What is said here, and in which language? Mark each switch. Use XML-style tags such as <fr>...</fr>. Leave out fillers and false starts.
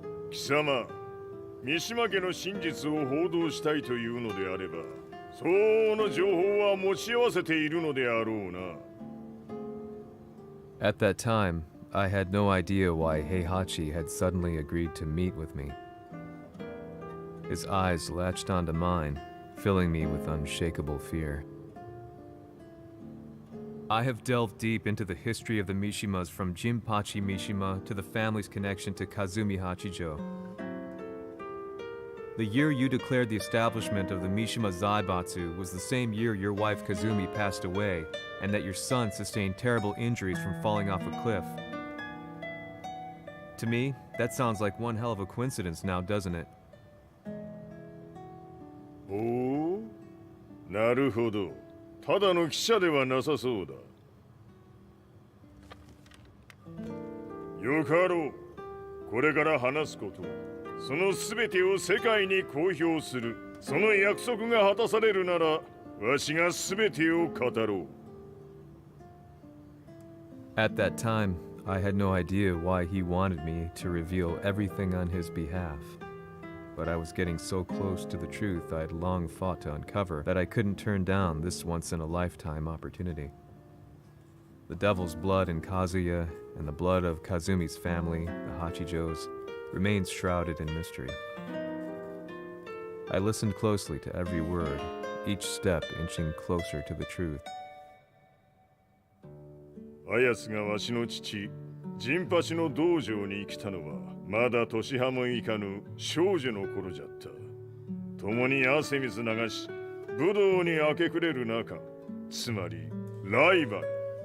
<ja>貴様、三島家の真実を報道したいというのであれば、相応の情報は持ち合わせているのであろうな。</ja> <en>At that time, I had no idea why Heihachi had suddenly agreed to meet with me. His eyes latched onto mine, filling me with unshakable fear. I have delved deep into the history of the Mishimas from Jinpachi Mishima to the family's connection to Kazumi Hachijo. The year you declared the establishment of the Mishima Zaibatsu was the same year your wife Kazumi passed away, and that your son sustained terrible injuries from falling off a cliff. To me, that sounds like one hell of a coincidence now, doesn't it?</en> <ja>おお、なるほど。ただの記者ではなさそうだ。よかろう。これから話すこと、その全てを世界に公表する。その約束が果たされるなら、わしが全てを語ろう。</ja> <en>At that time, I had no idea why he wanted me to reveal everything on his behalf. But I was getting so close to the truth I'd long fought to uncover that I couldn't turn down this once-in-a-lifetime opportunity. The devil's blood in Kazuya and the blood of Kazumi's family, the Hachijos, remains shrouded in mystery. I listened closely to every word, each step inching closer to the truth.</en> <ja>あやつがわしの父、陣八の道場に来たのは、まだ年端もいかぬ少女の頃じゃった。共に汗水流し、武道に明け暮れる中、つまりライバル。</ja>